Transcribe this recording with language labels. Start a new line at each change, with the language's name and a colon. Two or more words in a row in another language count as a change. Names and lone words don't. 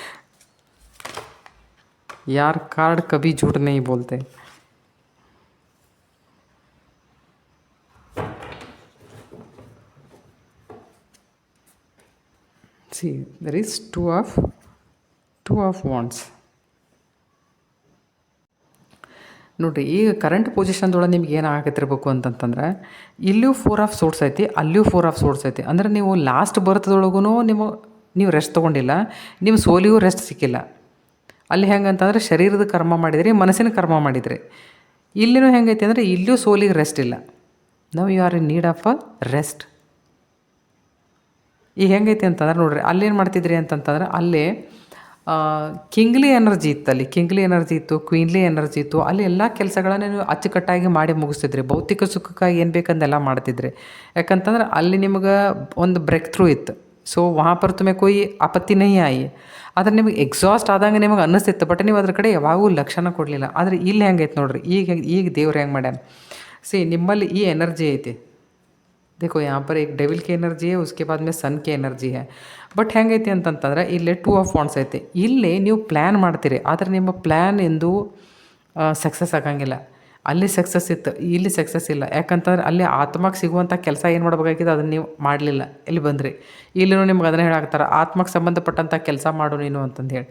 Hindi: यार कार्ड कभी झूठ नहीं बोलते.
English: See, there is two of wands.
Kannada: ನೋಡಿರಿ, ಈಗ
English: current position
Kannada: ನಿಮ್ಗೆ ಏನು ಆಗತ್ತಿರ್ಬೇಕು ಅಂತಂತಂದ್ರೆ, ಇಲ್ಲಿಯೂ 4
English: of source
Kannada: ಐತಿ, ಅಲ್ಲಿಯೂ 4
English: of source
Kannada: ಐತಿ. ಅಂದರೆ ನೀವು
English: last birth
Kannada: ನೀವು ರೆಸ್ಟ್ ತೊಗೊಂಡಿಲ್ಲ, ನಿಮ್ಮ ಸೋಲಿಗೂ ರೆಸ್ಟ್ ಸಿಕ್ಕಿಲ್ಲ. ಅಲ್ಲಿ ಹೆಂಗಂತಂದ್ರೆ ಶರೀರದ ಕರ್ಮ ಮಾಡಿದ್ರಿ, ಮನಸ್ಸಿನ ಕರ್ಮ ಮಾಡಿದ್ರಿ. ಇಲ್ಲಿನೂ ಹೆಂಗೈತಿ ಅಂದರೆ ಇಲ್ಲಿಯೂ ಸೋಲಿಗೆ ರೆಸ್ಟ್ ಇಲ್ಲ.
English: Now you are in need of a rest.
Kannada: ಈಗ ಹೆಂಗೈತಿ ಅಂತಂದ್ರೆ ನೋಡ್ರಿ, ಅಲ್ಲೇನು ಮಾಡ್ತಿದ್ರಿ ಅಂತಂತಂದ್ರೆ ಅಲ್ಲೇ
English: kingly energy
Kannada: ಇತ್ತು, ಅಲ್ಲಿ
English: kingly energy
Kannada: ಇತ್ತು,
English: queenly energy
Kannada: ಇತ್ತು. ಅಲ್ಲಿ ಎಲ್ಲ ಕೆಲಸಗಳನ್ನ ನೀವು ಅಚ್ಚುಕಟ್ಟಾಗಿ ಮಾಡಿ ಮುಗಿಸ್ತಿದ್ರಿ. ಭೌತಿಕ ಸುಖಕ್ಕಾಗಿ ಏನು ಬೇಕಂದೆಲ್ಲ ಮಾಡ್ತಿದ್ರಿ. ಯಾಕಂತಂದ್ರೆ ಅಲ್ಲಿ ನಿಮ್ಗೆ ಒಂದು
English: break through
Kannada: ಇತ್ತು.
Hindi: ಸೊ ವहाँ पर तुम्हें कोई आपत्ति नहीं आई.
Kannada: ಆದರೆ ನಿಮಗೆ ಎಕ್ಸಾಸ್ಟ್ ಆದಂಗೆ ನಿಮಗೆ ಅನ್ನಿಸ್ತಿತ್ತು, ಬಟ್ ನೀವು ಅದ್ರ ಕಡೆ ಯಾವಾಗೂ ಲಕ್ಷಣ ಕೊಡಲಿಲ್ಲ. ಆದರೆ ಇಲ್ಲಿ ಹೆಂಗೈತೆ ನೋಡ್ರಿ, ಈಗ ದೇವ್ರು ಹೆಂಗೆ ಮಾಡ್ಯಾನ. ನಿಮ್ಮಲ್ಲಿ ಈ ಎನರ್ಜಿ ಐತಿ.
Hindi: देखो यहाँ पर एक डेविल की एनर्जी है, उसके बाद में सन की एनर्जी है.
Kannada: ಬಟ್ ಹೆಂಗೈತಿ ಅಂತಂತಂದ್ರೆ ಇಲ್ಲಿ 2
English: of wands
Kannada: ಐತಿ. ಇಲ್ಲಿ ನೀವು ಪ್ಲ್ಯಾನ್ ಮಾಡ್ತೀರಿ, ಆದರೆ ನಿಮ್ಮ ಪ್ಲ್ಯಾನ್ ಎಂದು ಸಕ್ಸಸ್ ಆಗಂಗಿಲ್ಲ. ಅಲ್ಲಿ ಸಕ್ಸಸ್ ಇತ್ತು, ಇಲ್ಲಿ ಸಕ್ಸಸ್ ಇಲ್ಲ. ಯಾಕಂತಂದ್ರೆ ಅಲ್ಲಿ ಆತ್ಮಕ್ಕೆ ಸಿಗುವಂಥ ಕೆಲಸ ಏನು ಮಾಡಬೇಕಾಗಿದೆ ಅದನ್ನು ನೀವು ಮಾಡಲಿಲ್ಲ. ಇಲ್ಲಿ ಬಂದ್ರಿ, ಇಲ್ಲಿನೂ ನಿಮ್ಗೆ ಅದನ್ನು ಹೇಳಾಕ್ತಾರೆ, ಆತ್ಮಕ್ಕೆ ಸಂಬಂಧಪಟ್ಟಂಥ ಕೆಲಸ ಮಾಡು ನೀನು ಅಂತಂದು ಹೇಳಿ.